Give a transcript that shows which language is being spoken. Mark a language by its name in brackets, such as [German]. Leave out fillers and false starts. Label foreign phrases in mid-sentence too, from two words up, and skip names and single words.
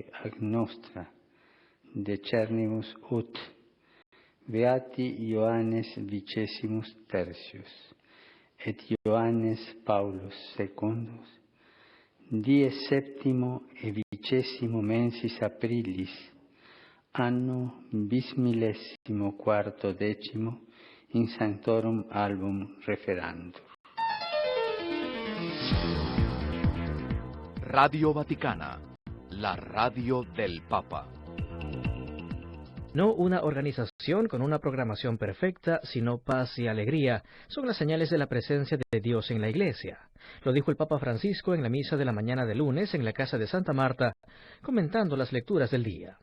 [Latin] ad nostra, decernimus ut, beati Ioannes vicessimus tertius, et Ioannes Paulus secundus, die septimo e vicesimo mensis aprilis, anno bismillesimo quarto decimo, in sanctorum album referantur. [Spanish] Radio Vaticana, la radio del Papa. No una organización con una programación perfecta, sino paz y alegría, son las señales de la presencia de Dios en la Iglesia. Lo dijo el Papa Francisco en la misa de la mañana de lunes en la casa de Santa Marta, comentando las lecturas del día.